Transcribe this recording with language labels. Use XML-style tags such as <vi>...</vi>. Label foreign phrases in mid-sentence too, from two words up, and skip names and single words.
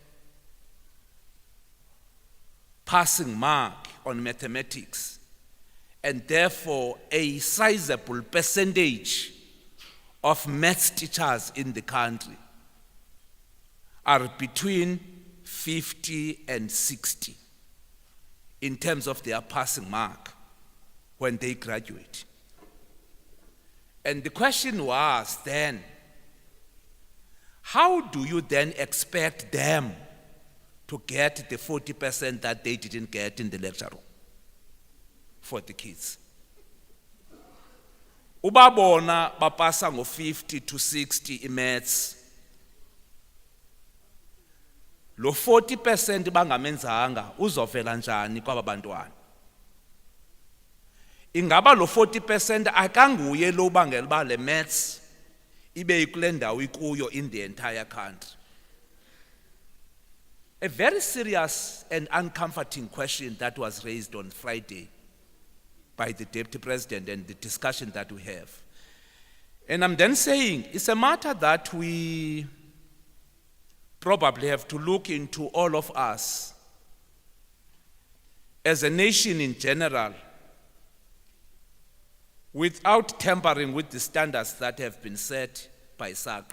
<en>passing mark on mathematics, and therefore a sizable percentage of maths teachers in the country are between 50 and 60 in terms of their passing mark when they graduate. And the question was then, how do you then expect them to get the 40% that they didn't get in the lecture room for the kids?</en> <xh>Ubabona bapasa ngo</xh> <en>50 to 60 in maths.</en> <xh>Lo 40% bangamenzanga uzovela njani kwaba bantwana? Ingaba lo 40% akanguye lo bangela ba le maths ibe kule ndawo ikuyo</xh> <en>in the entire country. A very serious and uncomforting question that was raised on Friday by the Deputy President and the discussion that we have. And I'm then saying it's a matter that we probably have to look into, all of us, as a nation in general, without tampering with the standards that have been set by SACA.</en>